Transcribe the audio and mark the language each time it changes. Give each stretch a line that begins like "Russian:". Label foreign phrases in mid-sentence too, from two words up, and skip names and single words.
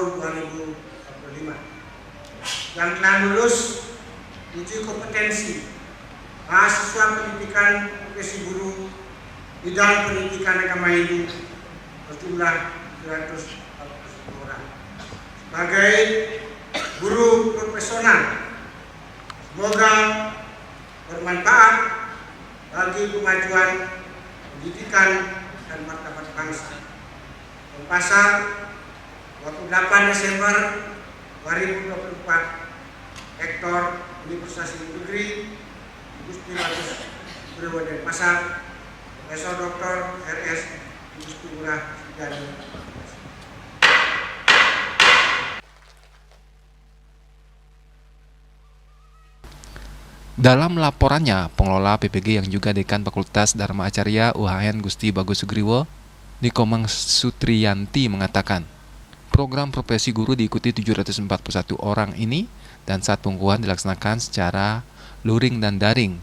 Indonesian: 2025 yang telah lulus uji kompetensi mahasiswa pendidikan profesi guru bidang pendidikan agama Hindu berjumlah 140 orang sebagai guru profesional. Semoga bermanfaat bagi kemajuan pendidikan dan martabat bangsa. Denpasar, 28 Desember 2024, Rektor Universitas Hindu Negeri Gusti Bagus Sugriwo Denpasar, Profesor Dr. R.S. Gusti Ngurah Sudiana. Dalam laporannya, pengelola PPG yang juga Dekan Fakultas Dharma Acarya UHN Gusti Bagus Sugriwo, Nikomang Sutriyanti mengatakan, program profesi guru diikuti 741 orang ini dan saat pengukuhan dilaksanakan secara luring dan daring.